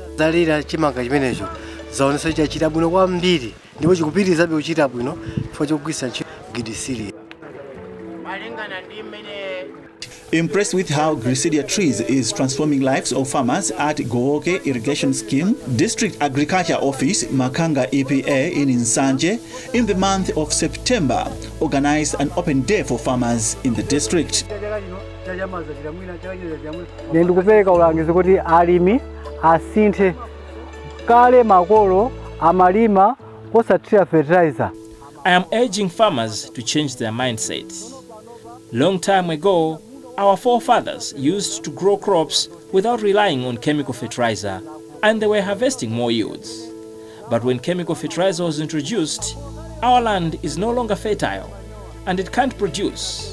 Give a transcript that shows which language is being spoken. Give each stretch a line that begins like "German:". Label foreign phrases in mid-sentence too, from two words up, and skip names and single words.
English: Impressed with how Gliricidia trees is transforming lives of farmers at Gooke irrigation scheme, District Agriculture Office Makanga EPA in Nsanje in the month of September organized an open day for farmers in the district.
Nyanja: Ndikupeleka ulangizo kuti alimi asinthe kale makolo amalima kosathira fertilizer.
English: I am urging farmers to change their mindsets. Long time ago, our forefathers used to grow crops without relying on chemical fertilizer, and they were harvesting more yields. But when chemical fertilizer was introduced, our land is no longer fertile and it can't produce.